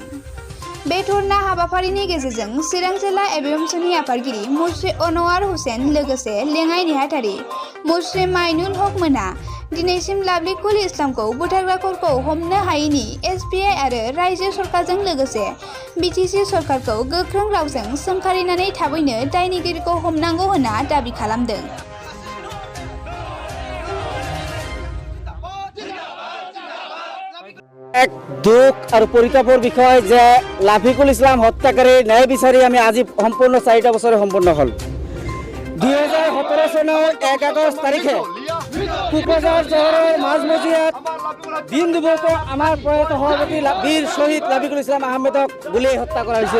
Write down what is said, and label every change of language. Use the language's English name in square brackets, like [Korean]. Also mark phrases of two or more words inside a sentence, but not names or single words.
[Bodo] बे धरना हाबाफारिनि गेजेरजों चिरां जिल्ला एबिएमसुनि आफादगिरि मुस्रि अनवार हुसेन लोगोसे लेङाइ नेहाथारि मुस्रि माइनुल हक मोना दिनैसिम लाफिकुल इस्लामखौ बुथारग्राफोरखौ हमनो हायैनि एसबिआइ आरो रायजो सरकारजों लोगोसे बिटिसि सरकारखौ गोख्रों रावजों सोंखारिनानै थाबैनो दायनिगिरिखौ हमनांगौ होनना दाबि खालामदों। [Assamese] এক দুখ আর পরিতাপৰ বিষয় যে লাফিকুল ইসলাম হত্যাকাৰী ন্যায় বিচাৰি আমি আজি সম্পূৰ্ণ 4টা বছৰে সম্পূৰ্ণ হ'ল। 2017 চনৰ 1 আগষ্ট তাৰিখে কোকৰাঝাৰ চহৰৰ মাজমজিয়াত দিন দুপৰতে আমাৰ প্ৰয়াত সভাপতি বীৰ শ্বহীদ লাফিকুল ইসলাম আহমেদক গুলীয়াই হত্যা কৰা হৈছিল।